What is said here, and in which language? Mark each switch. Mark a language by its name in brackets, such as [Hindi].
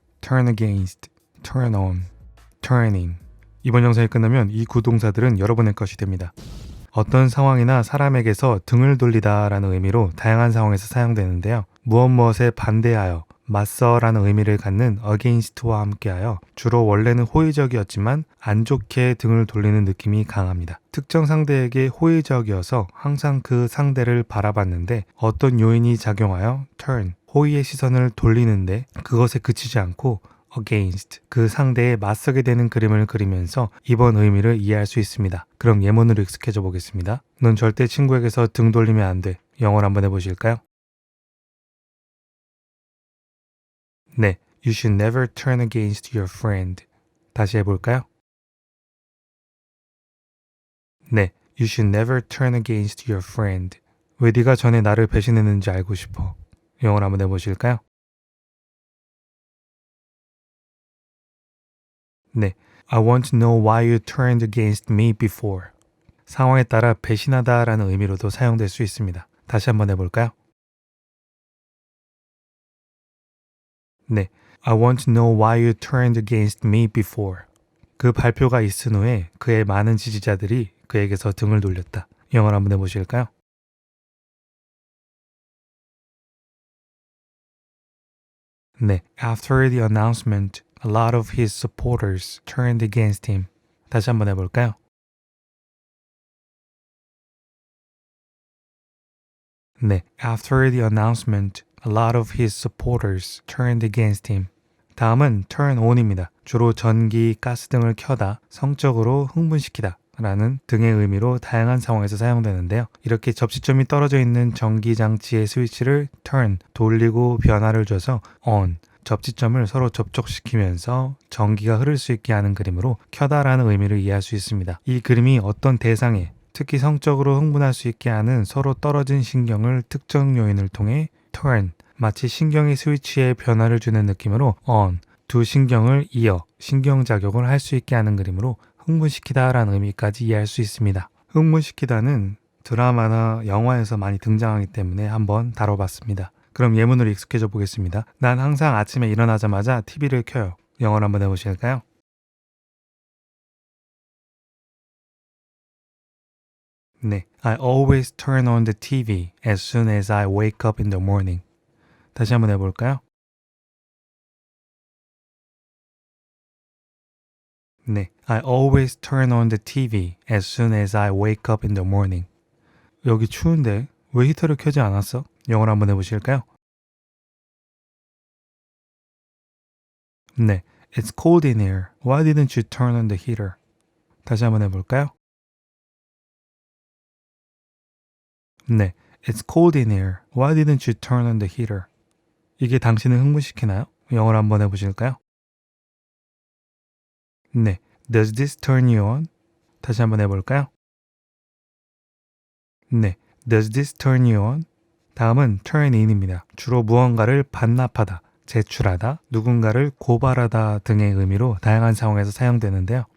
[English] turn against, turn on, turning. [Korean] 이번 영상이 끝나면 이 구동사들은 여러분의 것이 됩니다. 어떤 상황이나 사람에게서 등을 돌리다 라는 의미로 다양한 상황에서 사용되는데요. 무엇에 반대하여, 맞서라는 의미를 갖는 against와 함께하여 주로 원래는 호의적이었지만 안 좋게 등을 돌리는 느낌이 강합니다. 특정 상대에게 호의적이어서 항상 그 상대를 바라봤는데 어떤 요인이 작용하여 turn, 호의의 시선을 돌리는데 그것에 그치지 않고 against, 그 상대에 맞서게 되는 그림을 그리면서 이번 의미를 이해할 수 있습니다. 그럼 예문으로 익숙해져 보겠습니다. 넌 절대 친구에게서 등 돌리면 안 돼. 영어로 한번 해보실까요? [English] 네, you should never turn against your friend. [Korean] 다시 해볼까요? [English] 네, you should never turn against your friend. [Korean] 왜 네가 전에 나를 배신했는지 알고 싶어. 영어로 한번 해보실까요? [English] 네, I want to know why you turned against me before. [Korean] 상황에 따라 배신하다 라는 의미로도 사용될 수 있습니다. 다시 한번 해볼까요? [English] 네, I want to know why you turned against me before. [Korean] 그 발표가 있은 후에 그의 많은 지지자들이 그에게서 등을 돌렸다. 영어로 한번 해보실까요? [English] 네, after the announcement, a lot of his supporters turned against him. [Korean] 다시 한번 해볼까요? [English] 네, after the announcement, a lot of his supporters turned against him. [Korean] 다음은 turn on입니다. 주로 전기, 가스 등을 켜다, 성적으로 흥분시키다 라는 등의 의미로 다양한 상황에서 사용되는데요. 이렇게 접시점이 떨어져 있는 전기장치의 스위치를 turn, 돌리고 변화를 줘서 on, 접지점을 서로 접촉시키면서 전기가 흐를 수 있게 하는 그림으로 켜다라는 의미를 이해할 수 있습니다. 이 그림이 어떤 대상에 특히 성적으로 흥분할 수 있게 하는 서로 떨어진 신경을 특정 요인을 통해 turn, 마치 신경의 스위치에 변화를 주는 느낌으로 on, 두 신경을 이어 신경작용을 할 수 있게 하는 그림으로 흥분시키다 라는 의미까지 이해할 수 있습니다. 흥분시키다는 드라마나 영화에서 많이 등장하기 때문에 한번 다뤄봤습니다. 그럼 예문으로 익숙해져 보겠습니다. 난 항상 아침에 일어나자마자 TV를 켜요. 영어로 한번 해보실까요? [English] 네, I always turn on the TV as soon as I wake up in the morning. [Korean] 다시 한번 해볼까요? [English] 네, I always turn on the TV as soon as I wake up in the morning. [Korean] 여기 추운데 왜 히터를 켜지 않았어? 영어로 한번 해보실까요? [English] 네, It's cold in here. Why didn't you turn on the heater? [Korean] 다시 한번 해볼까요? [English] 네, It's cold in here. Why didn't you turn on the heater? [Korean] 이게 당신을 흥분시키나요? 영어로 한번 해보실까요? [English] 네, Does this turn you on? [Korean] 다시 한번 해볼까요? [English] 네, Does this turn you on? [Korean] 다음은 turn in입니다. 주로 무언가를 반납하다, 제출하다, 누군가를 고발하다 등의 의미로 다양한 상황에서 사용되는데요.